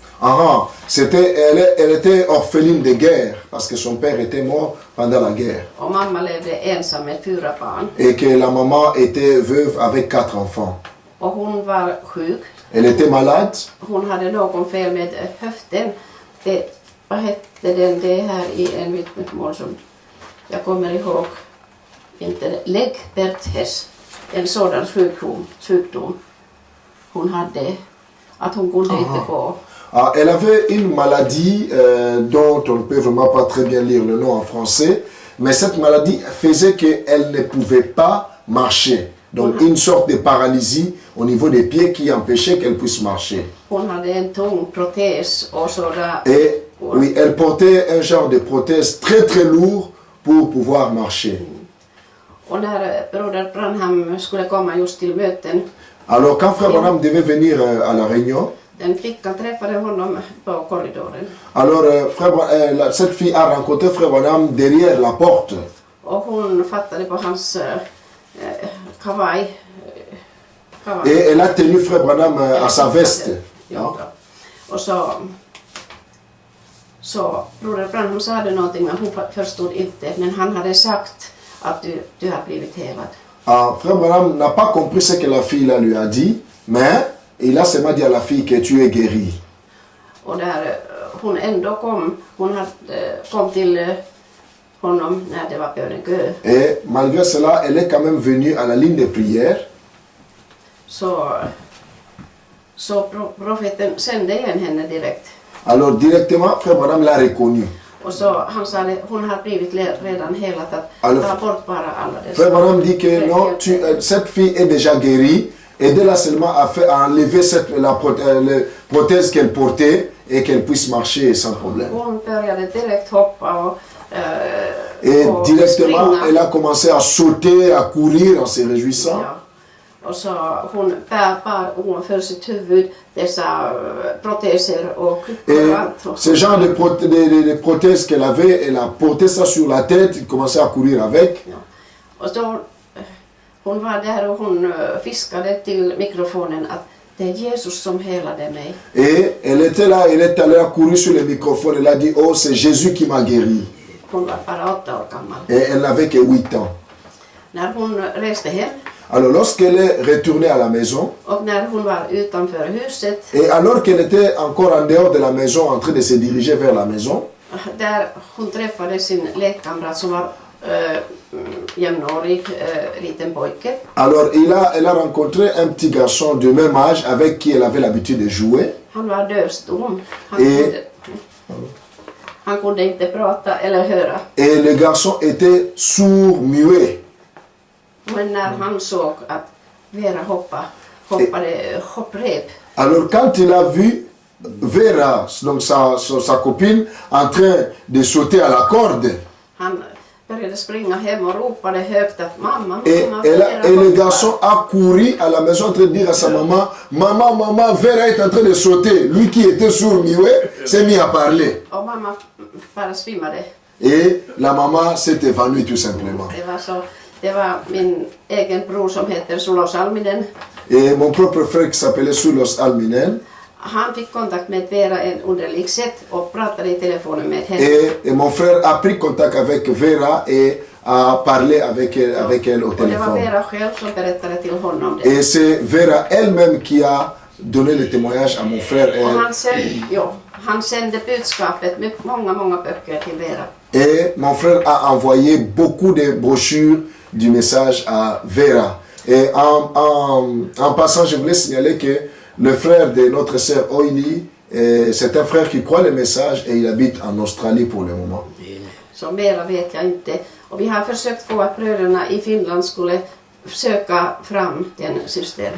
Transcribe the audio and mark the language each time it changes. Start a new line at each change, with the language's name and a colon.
French: Ah, elle était orpheline de guerre parce que son père était mort pendant la guerre.
Swedish: Och mamma levde ensam med 4 barn.
French: Et que la maman était veuve avec 4 enfants.
Swedish: Och hon var sjuk.
French: Elle était malade.
Swedish: Hon hade någon fel med höften. Vad hette den? Det här i en vittnesmål som jag kommer ihåg. Inte läggperthes. En sådan sjukdom hon hade. Att hon kunde inte gå.
French: Ah, elle avait une maladie dont on ne peut vraiment pas très bien lire le nom en français, mais cette maladie faisait qu'elle ne pouvait pas marcher. Donc une sorte de paralysie au niveau des pieds qui empêchait qu'elle puisse marcher.
Swedish: Hon hade en tung protes och sådär.
French: Et oui, elle portait un genre de prothèse très très lourd pour pouvoir marcher.
Swedish: Och när broder Branham skulle komma just till möten.
French: Alors quand Frère Branham devait venir à la réunion,
Swedish: Den flickan träffade honom på korridoren.
French: alors cette fille a rencontré Frère Branham derrière la porte.
Swedish: Och hon fattade på hans kavaj.
French: Et elle a tenu Frère Branham à sa veste.
Swedish: Ja. Och så broder Branham sa någonting, men hon förstod inte. Men han hade sagt att du har blivit helad.
French: Ah, Frère Branham n'a pas compris ce que la fille là lui a dit, mais il a seulement dit à la fille que tu es guérie.
Swedish: Och där hon ändå kom till honom när det var bönekö.
French: Et malgré cela, elle est quand même venue à la ligne de prière.
Swedish: Så profeten sände igen henne direkt.
French: Alors directement, Frère Branham l'a reconnue.
Swedish: Och så han sa att hon har blivit redan helad, att ta bort bara alla dessa.
French: Frère Branham dit que non, cette fille est déjà guérie. Aidez-la seulement à enlever la prothèse qu'elle portait et qu'elle puisse marcher sans problème.
Swedish: Hon började direkt hoppa
French: et
Swedish: och
French: directement,
Swedish: springa.
French: elle a commencé à sauter, à courir en se réjouissant.
Swedish: Ja. Och så hon för sitt huvud dessa proteser och
French: Et
Swedish: kryckor.
French: ce genre de prothèse qu'elle avait, elle a porté ça sur la tête, elle commençait à courir avec.
Swedish: Ja. Och så hon var där och hon fiskade till mikrofonen att det är Jesus som helade mig.
French: Et elle était là, elle est allée à courir sur le microphone, elle a dit, oh c'est Jésus qui m'a guéri.
Swedish: Hon var bara 8 år gammal.
French: Et elle n'avait que 8 ans.
Swedish: När hon reste hem
French: Alors lorsqu'elle est retournée à la maison,
Swedish: och när hon var utanför huset,
French: et alors qu'elle était encore en dehors de la maison, en train de se diriger vers la maison,
Swedish: där hon träffade sin lekkamrat som var jämnårig liten pojke.
French: Alors elle a rencontré un petit garçon de même âge avec qui elle avait l'habitude de jouer.
Swedish: Han var dövstum.
French: Et-
Swedish: Han kunde inte prata eller höra.
French: Et le garçon était sourd, muet.
Swedish: Men när han såg att Vera hoppade hopprep,
French: Alors quand il a vu Vera, donc sa copine, en train de sauter à la corde,
Swedish: han började springa hem och ropade högt att mamma,
French: et,
Swedish: mamma,
French: et le garçon a couru à la maison en train de dire à sa maman, maman, Vera est en train de sauter. Lui qui était sourd, muet, s'est mis à parler.
Swedish: Och mamma bara svimmade.
French: Et la maman s'est évanouie tout simplement.
Swedish: Det var min egen bror som heter Sulo Salminen.
French: Et mon propre frère qui s'appelait Sulos Alminen,
Swedish: Han fick kontakt med Vera en underligt sätt och pratade i telefonen med henne.
French: et mon frère a pris contact avec Vera et a parlé avec elle au
Swedish: Och det var
French: téléphone.
Swedish: Vera själv som berättade till honom det.
French: Et c'est Vera elle-même qui a donné le témoignage à mon frère.
Swedish: Och han sände budskapet med många böcker till Vera.
French: Et mon frère a envoyé beaucoup de brochures du message à Vera. Et en passant, je voulais signaler que le frère de notre sœur Oili, c'est un frère qui croit le message et il habite en Australie pour le moment.
Swedish: Så mera vet jag inte. Och vi har försökt få att bröderna i Finland skulle söka fram den systern.